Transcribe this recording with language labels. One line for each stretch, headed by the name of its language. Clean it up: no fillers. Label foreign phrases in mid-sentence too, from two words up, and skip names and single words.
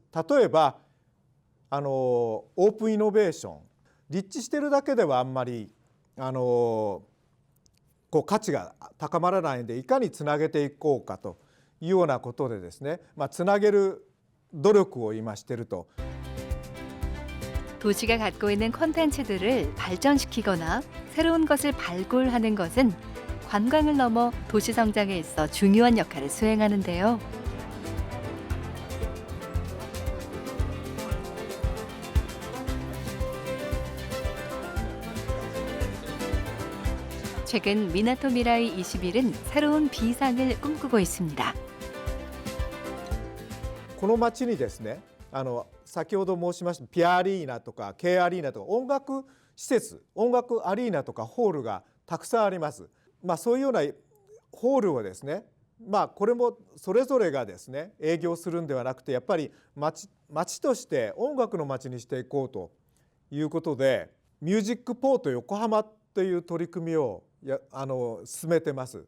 Japanese: 例えばオープンイノベーション、立地してるだけではあんまり価値が高まらないんで、いかにつなげていこうかというようなことでですね、つなげる努力を今していると。
Korean: 도시가 갖고 있는 콘텐츠들을 발전시키거나 새로운 것을 발굴하는 것은 관광을 넘어 도시 성장에 있어 중요한 역할을 수행하는데요. 최근 미나토 미라이 21은 새로운 비상을 꿈꾸고 있습니다.
Japanese: この街にですね、先ほど申しましたピアアリーナとか K アリーナとか音楽施設、音楽アリーナとかホールがたくさんあります。そういうようなホールをですね、これもそれぞれがですね営業するんではなくて、やっぱり街として音楽の街にしていこうということで、ミュージックポート横浜という取り組みを進めてます。